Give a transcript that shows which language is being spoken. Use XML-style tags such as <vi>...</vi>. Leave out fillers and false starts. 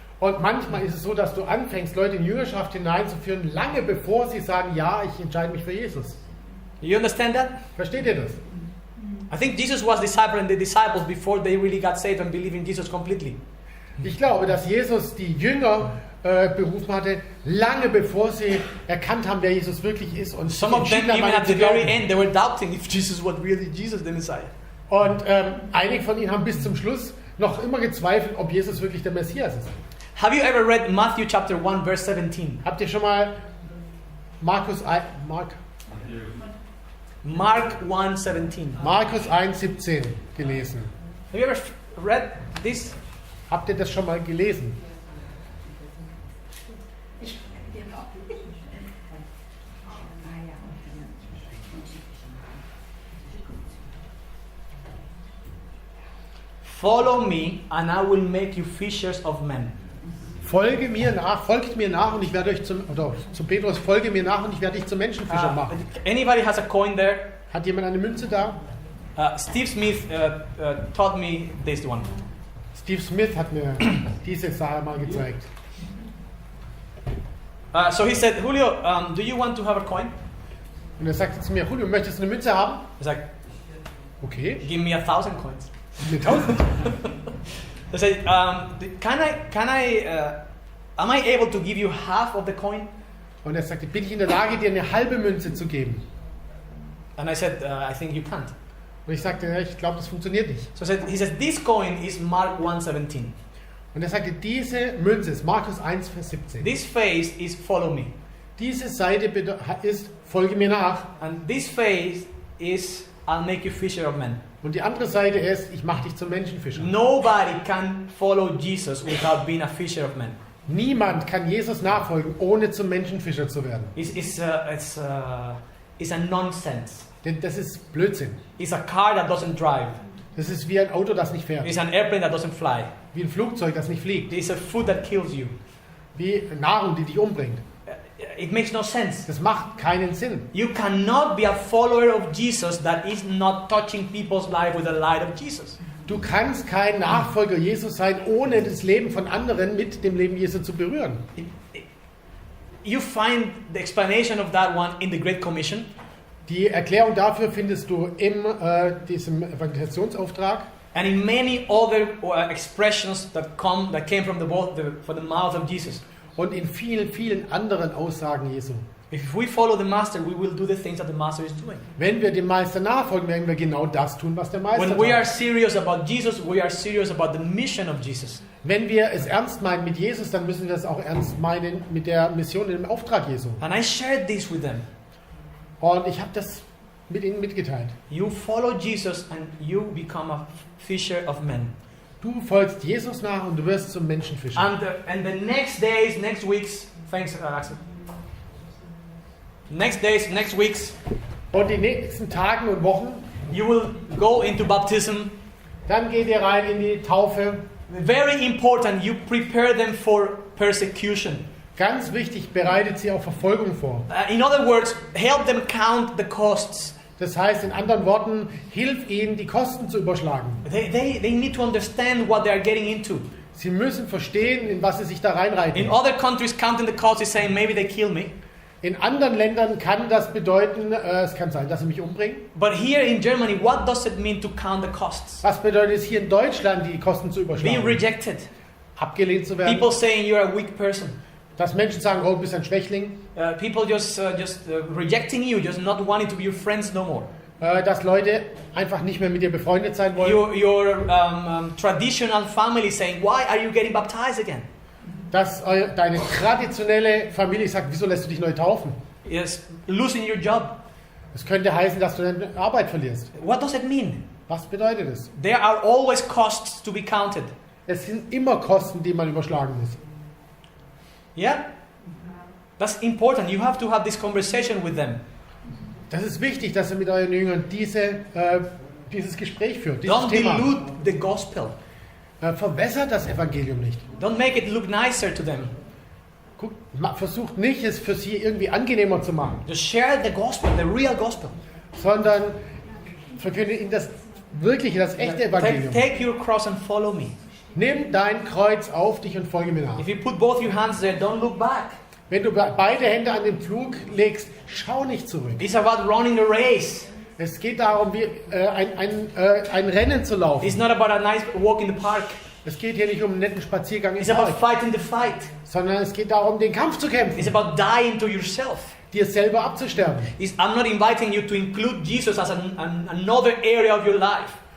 <de>Und manchmal ist es so, dass du anfängst, Leute in Jüngerschaft hineinzuführen, lange bevor sie sagen, ja, ich entscheide mich für Jesus.</de> <en>You understand that?</en> <de>Versteht ihr das?</de> <en>I think Jesus was discipling the disciples before they really got saved and believed in Jesus completely.</en> <de>Ich glaube, dass Jesus die Jünger berufen hatte, lange bevor sie erkannt haben, wer Jesus wirklich ist. Und</de> <en>some of them even at the very end, they were doubting if Jesus was really Jesus, the Messiah.</en> <de>Und einige von ihnen haben bis zum Schluss noch immer gezweifelt, ob Jesus wirklich der Messias ist.</de> <en>Have you ever read Matthew chapter 1 verse 17?</en> <de>Habt ihr schon mal Markus 1,17 gelesen?</de> <en>Have you ever read this?</en> <de>Habt ihr das schon mal gelesen?</de> <en>Follow me and I will make you fishers of men.</en> <de>Folgt mir nach und ich werde euch zu Petrus, folge mir nach und ich werde dich zum Menschenfischer machen.</de> <en>Anybody has a coin there?</en> <de>Hat jemand eine Münze da?</de> <en>Steve Smith taught me this one.</en> <de>Steve Smith hat mir diese Sache mal gezeigt.</de> <en>So he said, Julio, do you want to have a coin?</en> <de>Und er sagte zu mir, Julio, möchtest du eine Münze haben?</de> <en>He's like, okay. give me 1,000 coins.</en> <de>Mit 1000.</de> <en>I said, am I able to give you half of the coin?</en> <de>Und er sagte, bin ich in der Lage, dir eine halbe Münze zu geben?</de> <en>And I said, I think you can't.</en> <de>Und ich sagte, ja, ich glaube, das funktioniert nicht.</de> <en>So he said, this coin is Mark 1:17.</en> <de>Und er sagte, diese Münze ist Markus 1, Vers 17.</de> <en>This face is follow me.</en> <de>Diese Seite ist, folge mir nach.</de> <en>And this face is, I'll make you fisher of men.</en> <de>Und die andere Seite ist, ich mache dich zum Menschenfischer.</de> <en>Nobody can follow Jesus without being a fisher of men.</en> <de>Niemand kann Jesus nachfolgen, ohne zum Menschenfischer zu werden.</de> <en>It's a nonsense.</en> <de>Denn das ist Blödsinn.</de> <en>It's a car that doesn't drive.</en> <de>Das ist wie ein Auto, das nicht fährt.</de> <en>It's an airplane that doesn't fly.</en> <de>Wie ein Flugzeug, das nicht fliegt.</de> <en>It's a food that kills you.</en> <de>Wie Nahrung, die dich umbringt.</de> <en>It makes no sense.</en> <de>Das macht keinen Sinn.</de> <en>You cannot be a follower of Jesus that is not touching people's life with the light of Jesus.</en> <de>Du kannst kein Nachfolger Jesus sein, ohne das Leben von anderen mit dem Leben Jesu zu berühren.</de> <en>You find the explanation of that one in the Great Commission.</en> <de>Die Erklärung dafür findest du in diesem Evangelisationsauftrag.</de> <en>And in many other expressions that came from the mouth of Jesus.</en> <de>Und in vielen, vielen anderen Aussagen Jesu.</de> <en>If we follow the Master, we will do the things that the Master is doing.</en> <de>Wenn wir dem Meister nachfolgen, werden wir genau das tun, was der Meister tut.</de> <en>When we are serious about Jesus, we are serious about the mission of Jesus.</en> <de>Wenn wir es ernst meinen mit Jesus, dann müssen wir es auch ernst meinen mit der Mission, dem Auftrag Jesu.</de> <en>And I shared this with them.</en> <de>Und ich habe das mit ihnen mitgeteilt.</de> <en>You follow Jesus and you become a fisher of men.</en> <de>Du folgst Jesus nach und du wirst zum Menschenfischer.</de> <en>And the next days, next weeks, thanks Axel. Next days, next weeks.</en> <de>Und die nächsten Tagen und Wochen.</de> <en>You will go into baptism.</en> <de>Dann geht ihr rein in die Taufe.</de> <en>Very important, you prepare them for persecution.</en> <de>Ganz wichtig, bereitet sie auf Verfolgung vor.</de> <en>In other words, help them count the costs.</en> <de>Das heißt, in anderen Worten, hilf ihnen, die Kosten zu überschlagen.</de> <en>They need to understand what they are getting into.</en> <de>Sie müssen verstehen, in was sie sich da reinreiten.</de> <en>In other countries, counting the costs is saying maybe they kill me.</en> <de>In anderen Ländern kann das bedeuten, es kann sein, dass sie mich umbringen.</de> <en>But here in Germany, what does it mean to count the costs?</en> <de>Was bedeutet es hier in Deutschland, die Kosten zu überschlagen?</de> <en>Being rejected.</en> <de>Abgelehnt zu werden.</de> <en>People saying you're a weak person.</en> <de>Dass Menschen sagen, oh, du bist ein Schwächling.</de> <en>People just rejecting you, just not wanting to be your friends no more.</en> <de>Dass Leute einfach nicht mehr mit dir befreundet sein wollen.</de> <en>Your traditional family saying, why are you getting baptized again?</en> <de>Dass deine traditionelle Familie sagt, wieso lässt du dich neu taufen?</de> <en>Yes, losing your job.</en> <de>Es könnte heißen, dass du deine Arbeit verlierst.</de> <en>What does it mean?</en> <de>Was bedeutet es?</de> <en>There are always costs to be counted.</en> <de>Es sind immer Kosten, die man überschlagen muss.</de> <en>Yeah? That's important. You have to have this conversation with them.</en> <de>Das ist wichtig, dass ihr mit euren Jüngern dieses Gespräch führt, dieses</de> <en>Don't</en> <de>Thema.</de> <en>dilute the gospel.</en> <de>Verwässert das Evangelium nicht.</de> <en>Don't make it look nicer to them.</en> <de>Versucht nicht, es für sie irgendwie angenehmer zu machen.</de> <en>Just share the gospel, the real gospel.</en> <de>Sondern verkünde ihnen das wirkliche, das echte Evangelium.</de> <en>Take your cross and follow me.</en> <de>Nimm dein Kreuz auf dich und folge mir nach.</de> <en>If you put both your hands there, don't look back.</en> <de>Wenn du beide Hände an den Pflug legst, schau nicht zurück.</de> <en>It's about running a race.</en> <de>Es geht darum, wie ein Rennen zu laufen.</de> <en>It's not about a nice walk in the park.</en> <de>Es geht hier nicht um einen netten Spaziergang im</de> <en>It's about</en> <de>Park,</de> <en>fighting the fight.</en> <de>sondern es geht darum, den Kampf zu kämpfen.</de> <en>It's about dying to yourself.</en> <de>Dir selber abzusterben.</de> <en>I'm not inviting you to include Jesus as another area of your life.</en>